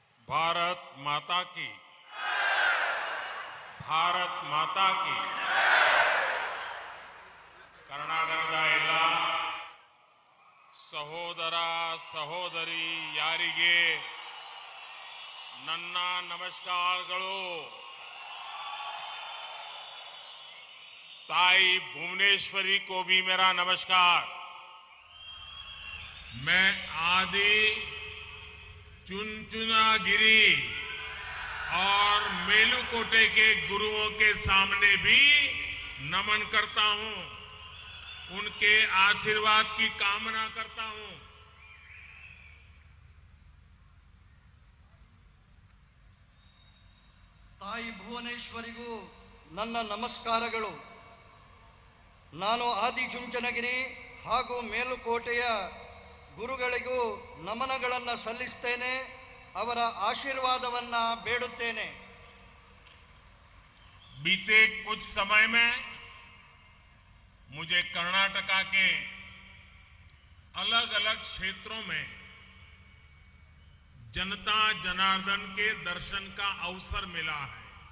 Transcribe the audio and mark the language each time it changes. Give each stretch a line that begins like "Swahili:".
Hindi: भारत माता की, भारत माता की।
Kannada: ಕರ್ನಾಟಕದ ಎಲ್ಲ ಸಹೋದರ ಸಹೋದರಿ ಯಾರಿಗೆ ನನ್ನ ನಮಸ್ಕಾರಗಳು।
Hindi: ताई भुवनेश्वरी को भी मेरा नमस्कार। मैं आदि चुनचुनागिरी और मेलुकोटे के गुरुओं के सामने भी नमन करता हूं, उनके आशीर्वाद की कामना करता हूं।
Kannada: ತಾಯಿ ಭುವನೇಶ್ವರಿಗೂ ನನ್ನ ನಮಸ್ಕಾರಗಳು। ನಾನು ಆದಿಚುಂಚನಗಿರಿ ಹಾಗೂ ಮೇಲುಕೋಟೆಯ ಗುರುಗಳಿಗೂ ನಮನಗಳನ್ನು ಸಲ್ಲಿಸುತ್ತೇನೆ, ಅವರ ಆಶೀರ್ವಾದವನ್ನು ಬೇಡುತ್ತೇನೆ।
Hindi: बीते कुछ समय में मुझे कर्नाटका के अलग अलग क्षेत्रों में जनता जनार्दन के दर्शन का अवसर मिला है।